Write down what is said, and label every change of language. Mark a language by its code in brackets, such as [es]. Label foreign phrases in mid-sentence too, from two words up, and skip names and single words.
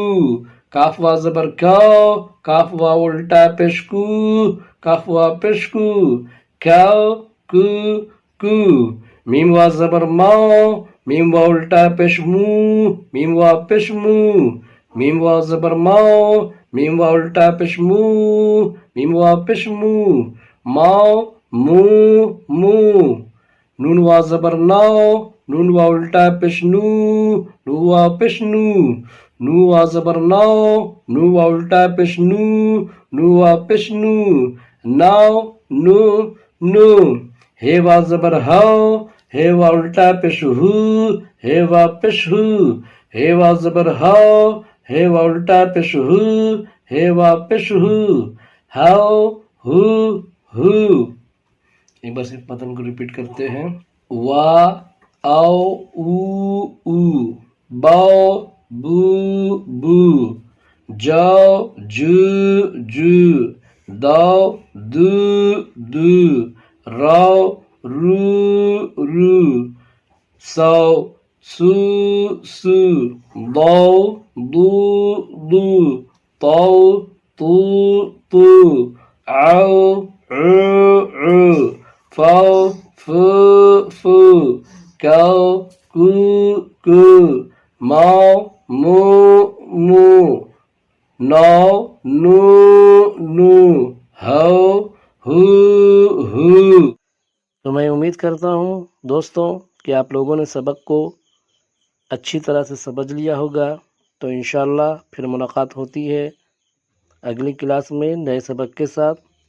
[ur] کاف واو زبر کاو، کاف واو الٹا پیش کو، کاف واو پیش کو، کاو کو کو۔ میم واو زبر ماو، میم واو الٹا پیش مو، میم واو پیش مو، میم واو زبر ماو، میم واو الٹا پیش مو، میم واو پیش مو، ماو مو مو۔ نون واو زبر ناو، نون واو الٹا پیش نو، نو واو پیش نو، نو واو زبر ناو، نو واو الٹا پیش نو، نو واو پیش نو، ناو نو نو۔ ہے واو زبر ہاو، ہے واو الٹا پیش ہو، ہے واو پیش ہو، ہے واو زبر ہاو، ہے واو الٹا پیش ہو، ہے واو پیش ہو، ہاو ہو ہو۔ ایک بار صرف متن کو ریپیٹ کرتے ہیں۔ وا او او او، باو بو بو، جاو جو جو، داو دو دو، راو رو رو، ساو سو سو، داو دو دو، تاو تو تو، عو عو عو، فاو فو فو، کاو کو کو، ماو مو مو، ناو نو نو، ہاو ہو ہو۔ تو میں امید کرتا ہوں دوستوں کہ آپ لوگوں نے سبق کو اچھی طرح سے سمجھ لیا ہوگا، تو انشاءاللہ پھر ملاقات ہوتی ہے اگلی کلاس میں نئے سبق کے ساتھ.